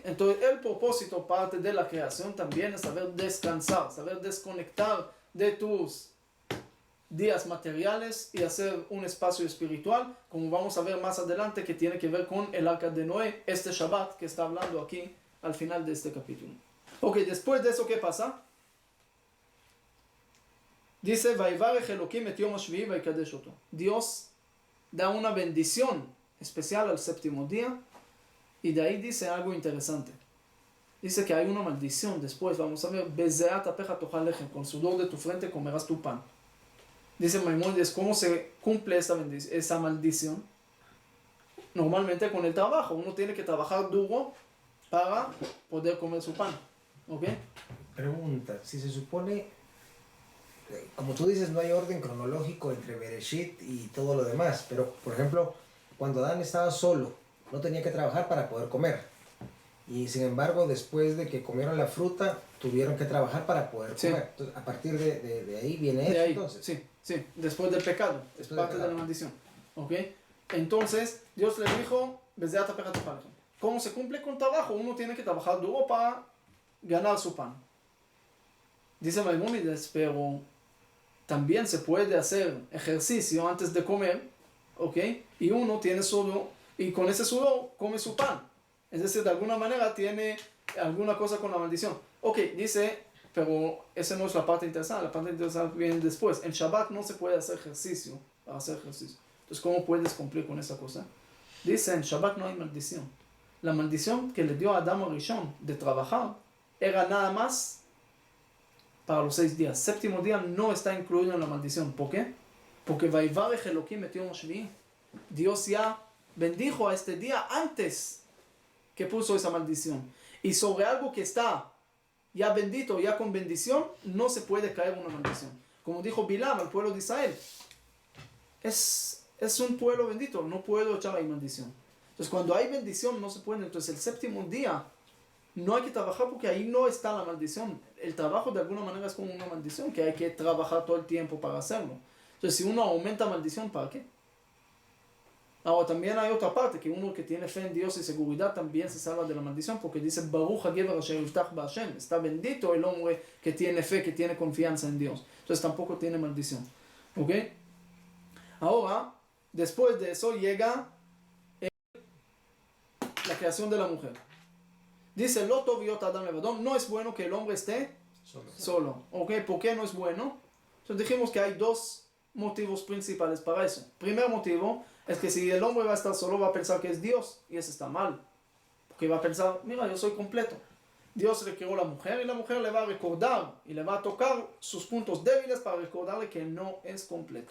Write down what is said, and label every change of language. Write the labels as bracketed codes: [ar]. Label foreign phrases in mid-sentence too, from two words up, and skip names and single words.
[es] Entonces el propósito, parte de la creación también es saber descansar, saber desconectar de tus días materiales y hacer un espacio espiritual, como vamos a ver más adelante, que tiene que ver con el arca de Noé, este Shabbat que está hablando aquí al final de este capítulo. Ok, después de eso, ¿qué pasa? Dice, [he] "ויברך אלהים את יום השביעי ויקדש אותו". [es] Dios da una bendición especial al séptimo día, y de ahí dice algo interesante. Dice que hay una maldición después, vamos a ver, [he] "בזעת אפיך תאכל לחם", [es] con sudor de tu frente comerás tu pan. Dice Maimónides, ¿cómo se cumple esa maldición? Normalmente con el trabajo, uno tiene que trabajar duro para poder comer su pan. ¿Ok? Pregunta, si se supone, como tú dices, no hay orden cronológico entre Bereshit y todo lo demás, pero por ejemplo, cuando Adán estaba solo, no tenía que trabajar para poder comer. Y sin embargo, después de que comieron la fruta, tuvieron que trabajar para poder comer. Entonces, a partir de ahí viene eso, entonces. Sí, después del pecado, es parte de la maldición. ¿Ok? Entonces, Dios le dijo, [he] "בזעת אפיך תאכל לחם". [es] ¿Cómo se cumple con trabajo? Uno tiene que trabajar duro para ganar su pan. Dice Maimónides, pero también se puede hacer ejercicio antes de comer, ¿ok? Y uno tiene sudor, y con ese sudor come su pan. Es decir, de alguna manera tiene alguna cosa con la maldición. Ok, dice, pero esa no es la parte interesante, la parte interesante viene después. En Shabbat no se puede hacer ejercicio, para hacer ejercicio. Entonces, ¿cómo puedes cumplir con esa cosa? Dice, en Shabbat no hay maldición. La maldición que le dio a Adán Rishon de trabajar era nada más para los 6 días. Séptimo día no está incluido en la maldición. ¿Por qué? [he] Porque ויברך אלהים את יום השביעי. [es] Dios ya bendijo a este día antes que puso esa maldición. Y sobre algo que está ya bendito, ya con bendición, no se puede caer una maldición. Como dijo Bilam al pueblo de Israel, es un pueblo bendito, no puedo echar ahí maldición. Entonces cuando hay bendición no se puede. Entonces el séptimo día no hay que trabajar porque ahí no está la maldición. El trabajo de alguna manera es como una maldición, que hay que trabajar todo el tiempo para hacerlo. Entonces si uno aumenta maldición, ¿para qué? Ahora también hay otra parte, que uno que tiene fe en Dios y seguridad también se salva de la maldición, porque dice, [he] "ברוך הגבר אשר יבטח בה", [es] está bendito el hombre que tiene fe, que tiene confianza en Dios. Entonces tampoco tiene maldición. ¿Ok? Ahora, después de eso llega la creación de la mujer. [he] Dice, "לא טוב היות האדם לבדו", [es] no es bueno que el hombre esté solo. ¿Ok? ¿Por qué no es bueno? Entonces dijimos que hay 2 motivos principales para eso. Primer motivo es que si el hombre va a estar solo, va a pensar que es Dios, y eso está mal. Porque va a pensar, mira, yo soy completo. Dios le creó a la mujer y la mujer le va a recordar y le va a tocar sus puntos débiles para recordarle que no es completo.